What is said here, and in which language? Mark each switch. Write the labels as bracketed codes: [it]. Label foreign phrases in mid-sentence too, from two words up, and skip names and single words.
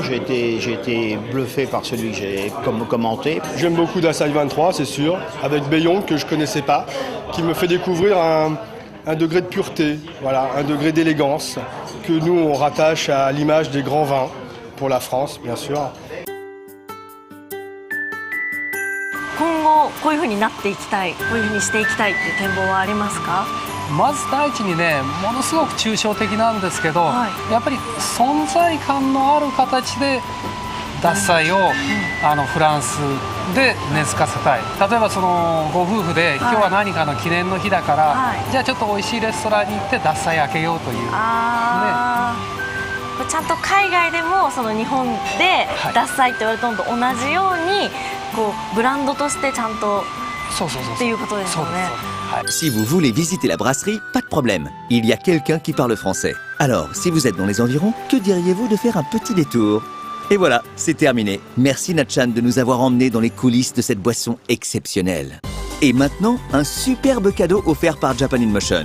[fr] J'ai été bluffé par celui que j'ai commenté. J'aime beaucoup d'Asahi 23, c'est sûr, avec Bayon que je ne connaissais pas, qui me fait découvrir un degré de pureté, voilà, un degré d'élégance que nous on rattache à l'image des grands vins, pour la France bien sûr. [ja] 今後こういう風になっていきたい、こういう風にしていきたいっていう展望はありますか？まず第一にね、ものすごく抽象的なんですけど、やっぱり存在感のある形で獺祭をフランスで根付かせたい。例えばそのご夫婦で今日は何かの記念の日だから、じゃあちょっと美味しいレストランに行って獺祭開けようという。ちゃんと海外でもその日本で獺祭って言われたのと同じようにこうブランドとしてちゃんとっていうことですよね。 [fr] Si vous voulez visiter la brasserie, pas de problème. Il y a quelqu'un qui parle français. Alors, si vous êtes dans les environs, que diriez-vous de faire un petit détour? Et voilà, c'est terminé. Merci Natchan de nous avoir emmenés dans les coulisses de cette boisson exceptionnelle. Et maintenant, un superbe cadeau offert par Japan in Motion.